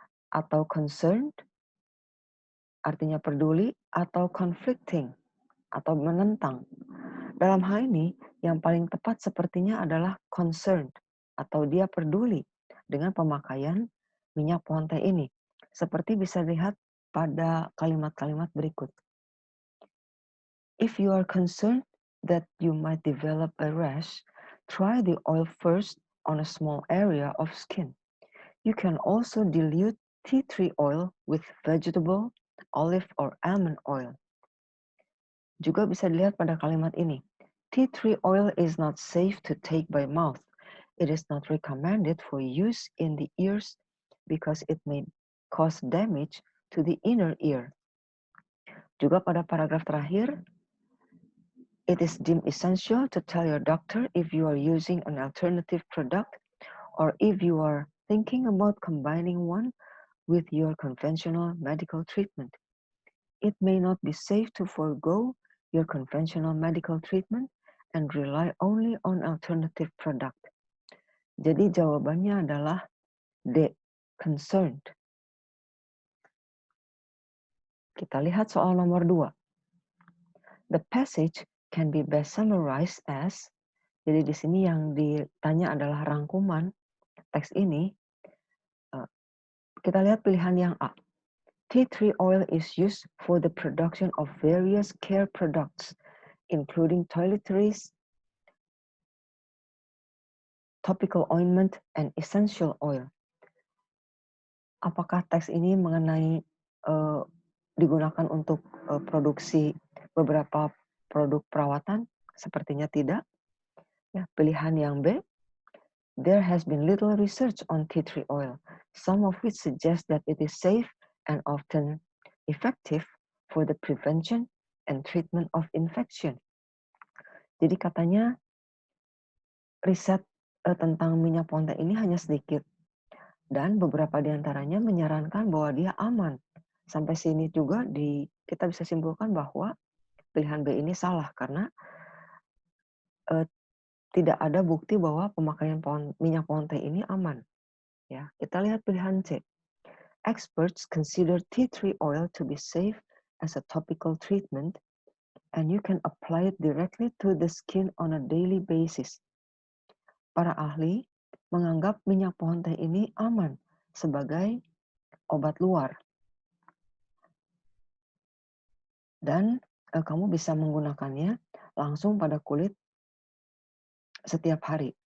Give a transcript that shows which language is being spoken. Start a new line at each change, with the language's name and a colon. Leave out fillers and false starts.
Indonesian: Atau concerned, artinya peduli. Atau conflicting, atau menentang. Dalam hal ini, yang paling tepat sepertinya adalah concerned, atau dia peduli dengan pemakaian minyak pohon teh ini. Seperti bisa dilihat pada kalimat-kalimat berikut.
English: If you are concerned that you might develop a rash, try the oil first on a small area of skin. You can also dilute tea tree oil with vegetable, olive, or almond oil.
Indonesian: Juga bisa dilihat pada kalimat ini.
English: Tea tree oil is not safe to take by mouth. It is not recommended for use in the ears because it may cause damage to the inner ear.
Indonesian: Juga pada paragraf terakhir,
English: it is deemed essential to tell your doctor if you are using an alternative product or if you are thinking about combining one with your conventional medical treatment. It may not be safe to forego your conventional medical treatment and rely only on alternative product.
Indonesian: Jadi jawabannya adalah D, concerned. Kita lihat soal nomor 2.
English: The passage can be best summarized as,
Indonesian: jadi di sini yang ditanya adalah rangkuman teks ini. Kita lihat pilihan yang A.
English: Tea tree oil is used for the production of various care products, including toiletries, topical ointment, and essential oil.
Indonesian: Apakah teks ini mengenai digunakan untuk produksi beberapa produk perawatan? Sepertinya tidak. Ya, pilihan yang B.
English: There has been little research on tea tree oil, some of which suggest that it is safe and often effective for the prevention and treatment of infection.
Indonesian: Jadi katanya riset tentang minyak pohon teh ini hanya sedikit. Dan beberapa di antaranya menyarankan bahwa dia aman. Sampai sini juga kita bisa simpulkan bahwa pilihan B ini salah karena tidak ada bukti bahwa pemakaian minyak pohon teh ini aman. Ya, kita lihat pilihan C.
English: Experts consider tea tree oil to be safe as a topical treatment and you can apply it directly to the skin on a daily basis.
Indonesian: Para ahli menganggap minyak pohon teh ini aman sebagai obat luar. Dan kamu bisa menggunakannya langsung pada kulit setiap hari.